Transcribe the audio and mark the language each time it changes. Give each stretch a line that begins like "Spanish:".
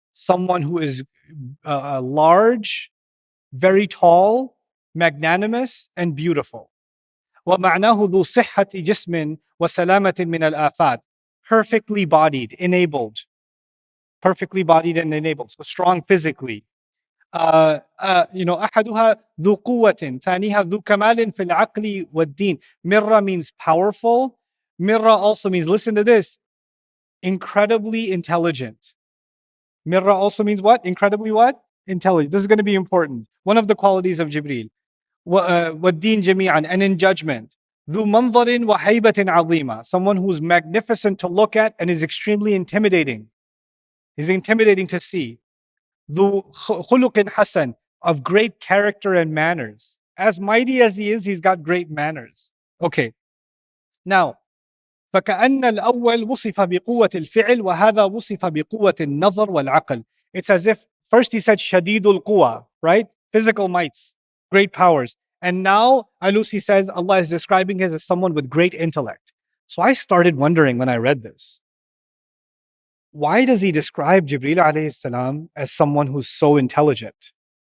English: Someone who is large, very tall, magnanimous, and beautiful.
Arabic: وَمَعْنَاهُ ذُو صِحَّةِ جِسْمٍ وَسَلَامَةٍ مِنَ الْآفَاتِ.
English: Perfectly bodied, enabled. Perfectly bodied and enabled. So strong physically.
Arabic: أحدها ذو قوة ثانيها ذو كمال في العقل والدين.
English: Mirra means powerful. Mirra also means, listen to this, incredibly intelligent. Mirra also means what? Incredibly what? Intelligent. This is going to be important. One of the qualities of Jibreel.
Arabic: وَالدِّينَ جَمِيعًا,
English: and in judgment.
Arabic: ذُو مَنْظَرٍ وَهَيْبَةٍ عَظِيمًا.
English: Someone who's magnificent to look at and is extremely intimidating. He's intimidating to see.
Arabic: ذُو خُلُقٍ حَسَنٍ,
English: of great character and manners. As mighty as he is, he's got great manners. Okay. Now,
Arabic: فكأن الأول وصف بقوة الفعل وهذا وصف بقوة النظر والعقل.
English: It's as if first he said
Arabic: شديد القوى,
English: right? Physical mights, great powers. And now Alusi says Allah is describing him as someone with great intellect. So I started wondering when I read this, why does he describe Jibreel alayhi salam as someone who's so intelligent?